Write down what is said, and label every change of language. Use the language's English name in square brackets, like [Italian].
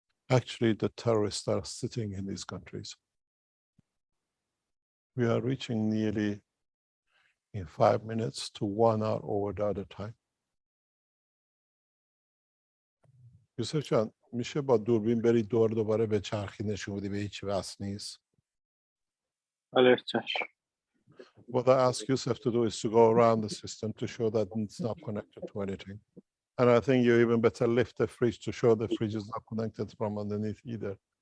[English] Actually, the terrorists are sitting in these countries. We are reaching nearly in 5 minutes to 1 hour over the other time. [Persian] یوسف جان میشه با دوربین بری دور دوباره به چرخی نشون بدی به هیچ وصل نیست؟ بله چشم. [English] What I ask Yusuf to do is to go around the system to show that it's not connected to anything. And I think you even better lift the fridge to show the fridge is not connected from underneath either.